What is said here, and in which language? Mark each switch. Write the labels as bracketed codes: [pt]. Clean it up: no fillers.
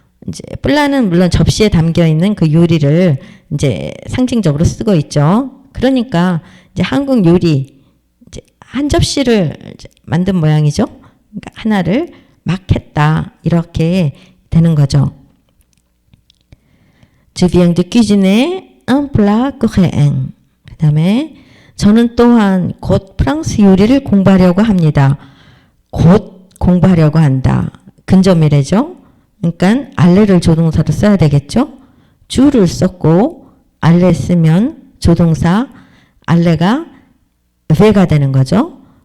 [ko] 이제 플라는 물론 접시에 담겨 있는 그 요리를 이제 상징적으로 쓰고 있죠. 그러니까 이제 한국 요리 이제 한 접시를 이제 만든 모양이죠. 그러니까 하나를 막 했다 이렇게 되는 거죠. [fr] Je viens de cuisiner un plat coréen. [ko] 그 다음에 저는 또한 곧 프랑스 요리를 공부하려고 합니다. 곧 공부하려고 한다. 근접미래죠. 그러니까 알레를 조동사로 써야 되겠죠. 주를 썼고 알레 쓰면 조동사 알레가 ve가 되는 거죠.